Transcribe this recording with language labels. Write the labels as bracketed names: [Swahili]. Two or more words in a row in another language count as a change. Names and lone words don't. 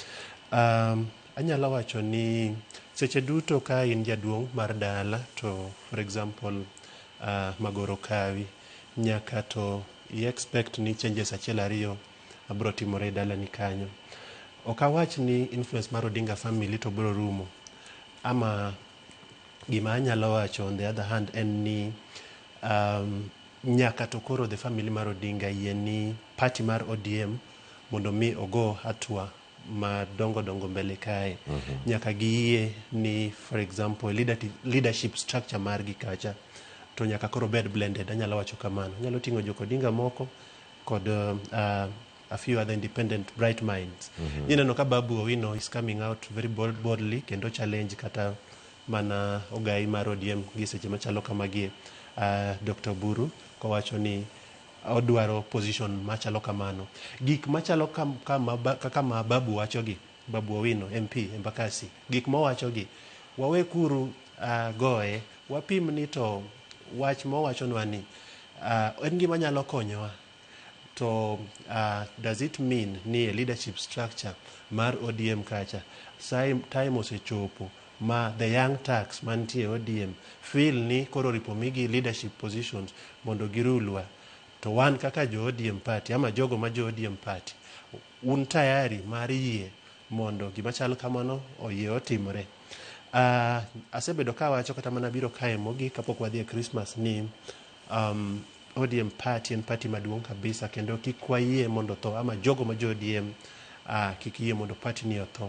[Luo (Kenya and Tanzania)] Anyalo wacho ni seche duto ka in jaduong' mar dala to [English] for example [Luo (Kenya and Tanzania)] magoro kawi, nyaka to expect ni changes achiel ariyo abro timore dala ni kanyo. Ok awach ni influence mar Odinga family to bro rumo, ama gima anyalo wacho [English] on the other hand [Luo (Kenya and Tanzania)] en ni nyaka to koro the family mar Odinga yie ni party mar ODM mondo mi ogo hatua madongo mbele kae. Nyaka giyie ni [English] for example leadership structure [Luo (Kenya and Tanzania)] margi kacha to nyaka koro bed blended. Anyalo wacho kamano, nyalo ting'o Joko Odinga moko kod [English] a few other independent bright minds. [Luo (Kenya and Tanzania)] Ineno ka Babu Owino [English] is coming out very boldly [Luo (Kenya and Tanzania)] kendo challenge kata mana ogai mar ODM gi seche machalo kamagie. Dr. Buru kowacho ni odwaro position machalo kamano. Gik machalo kaka ma Babu wachogi, Babu Owino MP Embakasi, gik mowachogi wawe kuru goe, wapim ni to wach mowachonwa ni en gima nyalo konyowa. To [English] does it mean [Luo (Kenya and Tanzania)] ni [English] a leadership structure [Luo (Kenya and Tanzania)] mar ODM kacha time osechopo ma [English] the young tax [Luo (Kenya and Tanzania)] mantie ODM feel ni koro ripomigi [English] leadership positions [Luo (Kenya and Tanzania)] mondo girulwa? To wan kaka jo ODM party ama jogo ma jo ODM party un tayari mar yie mondo gima chal kamano oyie otimore? Asebedo ka wacho kata mana biro kae mogi kapok wadhi e Christmas ni ODM party en party maduong' kabisa kendo kik wayie mondo tho, ama jogo ma jo ODM kik yie mondo party ni otho.